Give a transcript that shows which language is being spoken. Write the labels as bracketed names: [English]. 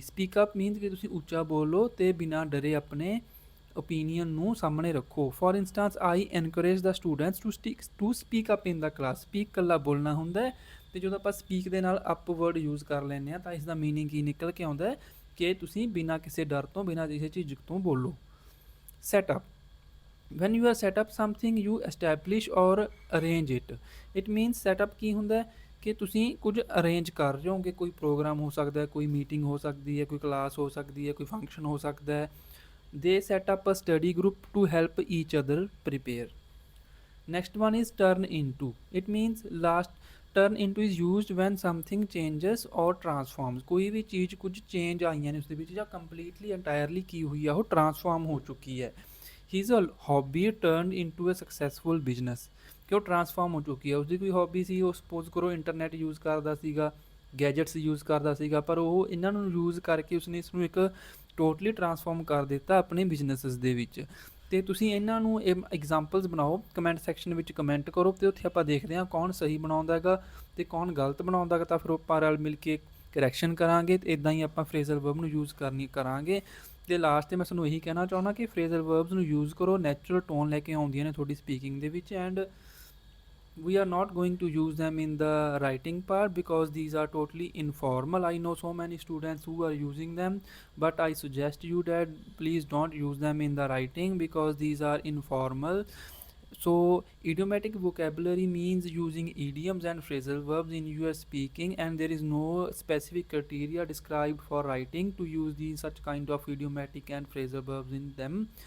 [Punjabi] Speak up means ਕਿ ਤੁਸੀਂ ਉੱਚਾ ਬੋਲੋ ਅਤੇ ਬਿਨਾਂ ਡਰੇ ਆਪਣੇ ਓਪੀਨੀਅਨ ਨੂੰ ਸਾਹਮਣੇ ਰੱਖੋ। [English] For instance I encourage the students to speak up in the class. [Punjabi] Speak ਇਕੱਲਾ ਬੋਲਣਾ ਹੁੰਦਾ, ਅਤੇ ਜਦੋਂ ਆਪਾਂ ਸਪੀਕ ਦੇ ਨਾਲ ਅਪ ਵਰਡ ਯੂਜ਼ ਕਰ ਲੈਂਦੇ ਹਾਂ ਤਾਂ ਇਸ ਦਾ ਮੀਨਿੰਗ ਕੀ ਨਿਕਲ ਕੇ ਆਉਂਦਾ ਹੈ ਕਿ ਤੁਸੀਂ ਬਿਨਾਂ ਕਿਸੇ ਡਰ ਤੋਂ, ਬਿਨਾਂ ਕਿਸੇ ਝਿਜਕ ਤੋਂ ਬੋਲੋ। Set up. [English] when you are set up something you establish or arrange it. it means [Punjabi] setup ਕੀ ਹੁੰਦਾ ਹੈ ਕਿ ਤੁਸੀਂ ਕੁਝ ਅਰੇਂਜ ਕਰ ਰਹੇ ਹੋ ਕਿ ਕੋਈ ਪ੍ਰੋਗਰਾਮ ਹੋ ਸਕਦਾ ਹੈ, ਕੋਈ ਮੀਟਿੰਗ ਹੋ ਸਕਦੀ ਹੈ, ਕੋਈ ਕਲਾਸ ਹੋ ਸਕਦੀ ਹੈ, ਕੋਈ ਫੰਕਸ਼ਨ ਹੋ ਸਕਦਾ ਹੈ. [English] they set up a study group to help each other prepare. Next one is turn into. it means last turn into is used when something changes or transforms. [Punjabi] ਕੋਈ ਵੀ ਚੀਜ਼ ਕੁਝ ਚੇਂਜ ਆਈਆਂ ਨੇ ਉਸ ਦੇ ਵਿੱਚ ਜਾਂ ਕੰਪਲੀਟਲੀ ਇੰਟਾਇਰਲੀ ਕੀ ਹੋਈ ਆ ਉਹ ਟਰਾਂਸਫਾਰਮ ਹੋ ਚੁੱਕੀ ਹੈ. [English] his hobby turned into a successful business. [Punjabi] ਕਿ ਉਹ ਟਰਾਂਸਫਾਰਮ ਹੋ ਚੁੱਕੀ ਹੈ. ਉਸਦੀ ਕੋਈ ਹੌਬੀ ਸੀ, ਉਹ ਸਪੋਜ਼ ਕਰੋ ਇੰਟਰਨੈਟ ਯੂਜ਼ ਕਰਦਾ ਸੀਗਾ, ਗੈਜਟਸ ਯੂਜ਼ ਕਰਦਾ ਸੀਗਾ, ਪਰ ਉਹ ਇਹਨਾਂ ਨੂੰ ਯੂਜ਼ ਕਰਕੇ ਉਸਨੇ ਇਸ ਨੂੰ ਇੱਕ ਟੋਟਲੀ ਟਰਾਂਸਫਾਰਮ ਕਰ ਦਿੱਤਾ ਆਪਣੇ ਬਿਜ਼ਨਸਿਸ ਦੇ ਵਿੱਚ. ਅਤੇ ਤੁਸੀਂ ਇਹਨਾਂ ਨੂੰ ਐਗਜ਼ਾਮਪਲਸ ਬਣਾਓ, ਕਮੈਂਟ ਸੈਕਸ਼ਨ ਵਿੱਚ ਕਮੈਂਟ ਕਰੋ ਅਤੇ ਉੱਥੇ ਆਪਾਂ ਦੇਖਦੇ ਹਾਂ ਕੌਣ ਸਹੀ ਬਣਾਉਂਦਾ ਹੈਗਾ ਅਤੇ ਕੌਣ ਗਲਤ ਬਣਾਉਂਦਾ ਹੈਗਾ, ਤਾਂ ਫਿਰ ਆਪਾਂ ਰਲ ਮਿਲ ਕੇ ਕਰੈਕਸ਼ਨ ਕਰਾਂਗੇ ਅਤੇ ਇੱਦਾਂ ਹੀ ਆਪਾਂ ਫਰੇਜ਼ਲ ਵਰਬ ਨੂੰ ਯੂਜ਼ ਕਰਾਂਗੇ. ਅਤੇ ਲਾਸਟ 'ਤੇ ਮੈਂ ਤੁਹਾਨੂੰ ਇਹੀ ਕਹਿਣਾ ਚਾਹੁੰਦਾ ਕਿ ਫਰੇਜ਼ਲ ਵਰਬਸ ਨੂੰ ਯੂਜ਼ ਕਰੋ, ਨੈਚੁਰਲ ਟੋਨ ਲੈ ਕੇ ਆਉਂਦੀਆਂ ਨੇ ਤੁਹਾਡੀ ਸਪੀਕਿੰਗ ਦੇ ਵਿੱਚ. [English] And we are not going to use them in the writing part because these are totally informal. I know so many students who are using them, but I suggest you that please don't use them in the writing because these are informal. So idiomatic vocabulary means using idioms and phrasal verbs in your speaking, and there is no specific criteria described for writing to use these such kind of idiomatic and phrasal verbs in them.